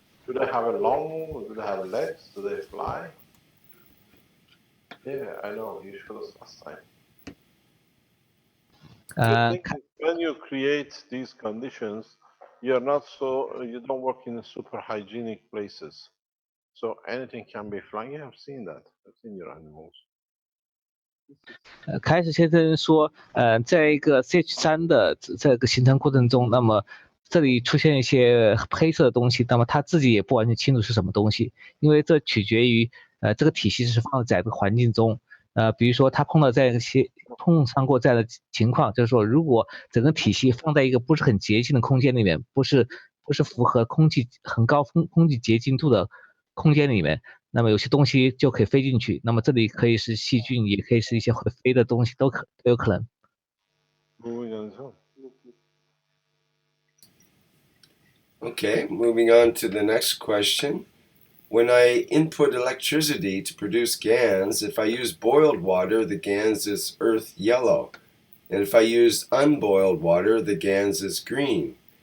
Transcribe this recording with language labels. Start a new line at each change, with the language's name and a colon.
English: Do they have a long? Do they have legs? Do they fly? Yeah, I know. You showed us last time. When you create these conditions, you don't work in super hygienic places. So anything can be flying. Yeah, I've seen that. I've seen your animals.
Chinese: 开始先生说，在一个 CH3 的这个形成过程中，那么这里出现一些黑色的东西，那么他自己也不完全清楚是什么东西，因为这取决于这个体系是放在这个环境中，比如说他碰上过这样的情况，就是说如果整个体系放在一个不是很洁净的空间里面，不是不是符合很高空气洁净度的空间里面，那么有些东西就可以飞进去。那么这里可以是细菌，也可以是一些会飞的东西，都有可能。
English: Okay, moving on to the next question. When I input electricity to produce GANs, if I use boiled water, the GANs is earth yellow. And if I use unboiled water, the GANs is green.